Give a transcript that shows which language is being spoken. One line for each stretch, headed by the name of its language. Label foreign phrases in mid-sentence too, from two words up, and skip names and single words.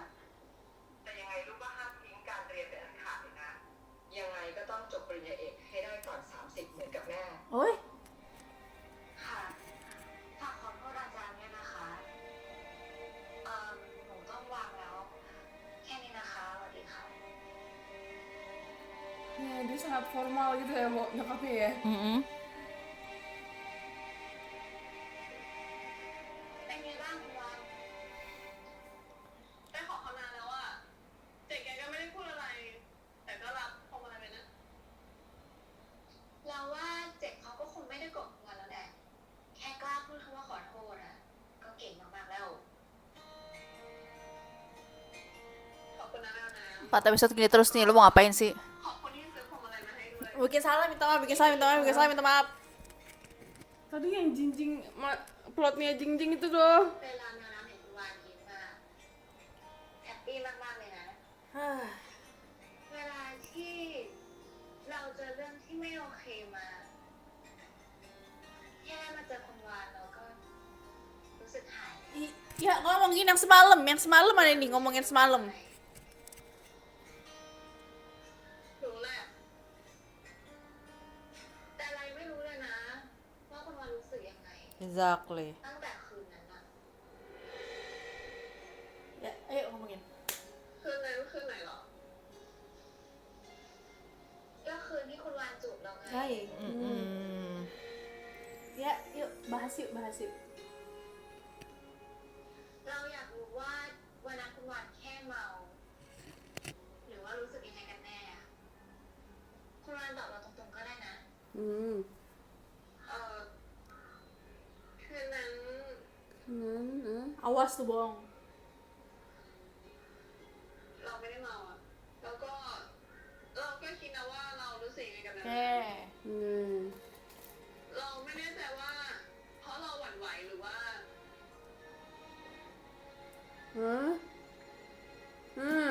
Thai: แต่ยังไงลูกก็ห้ามทิ้งการเรียนเป็นอันขาดเลยนะ ยังไงก็ต้องจบปริญญาเอกให้ได้ก่อน 30 เหมือนกับแม่ oi. ค่ะฝากขอโทษอาจารย์ด้วยนะคะ หนูต้องวางแล้ว แค่นี้นะคะสวัสดีค่ะ
Indonesian: Ya, dia sangat formal gitu ya mau nyokapnya ya. Mm-mm.
Thai: เป็นไงบ้างคุณวันได้ขอเขานานแล้วอะเจ๊แกก็ไม่ได้พูดอะไร แต่ก็รับพวงมาลัยไปนะ เราว่าเจ็บเขาก็คงไม่ได้โกรธกันแล้วแหละ แค่กล้าพูดคำว่าขอโทษอะก็เก่งมากๆแล้ว ขอบคุณนะแม่นะ
Indonesian: 4 episode gini terus nih, lu mau ngapain sih?
Thai: ขอบคุณที่ซื้อพวงมาลัยมาให้ด้วย
Indonesian: Bikin salah minta maaf, bikin salah minta maaf, bikin salah minta maaf. Tadi yang Jingjing plotnya Jingjing itu tuh.
Thai: เวลาแมวน้ำเห็นคุณวานยิ้มอะแฮปปี้มากๆเลยนะ เวลาที่เราเจอเรื่องที่ไม่โอเคมา แค่มาเจอคุณวานเราก็รู้สึกหาย
Indonesian: Ya ngomongin yang semalam mana nih ngomongin semalam.
Thai: รู้แหละ แต่อะไรไม่รู้เลยนะ ว่าคุณวานรู้สึกยังไง
English: Exactly.
Thai: ตั้งแต่คืนนั้นอะ
Indonesian: Ya, ayo ngomongin.
Thai: คืนนั้นคืนไหนเหรอ ก็คืนที่คุณวานจูบเราไง
Indonesian: Baik. Mm-mm. Ya, yuk bahas yuk, bahas yuk.
Thai: เราอยากรู้ว่าวันนั้นคุณวานแค่เมา หรือว่ารู้สึกยังไงกันแน่อะคุณวานตอบเราตรงๆก็ได้นะ Hmm. คืนนั้น
Indonesian: Awas tuh bohong.
Thai: เราไม่ได้เมาอ่ะ แล้วก็เราก็คิดนะว่าเรารู้สึกยังไงกับนั้น
Indonesian: Oke. Hmm.
Thai: เราไม่แน่ใจว่า เพราะเราหวั่นไหวหรือว่า Hah? Hmm.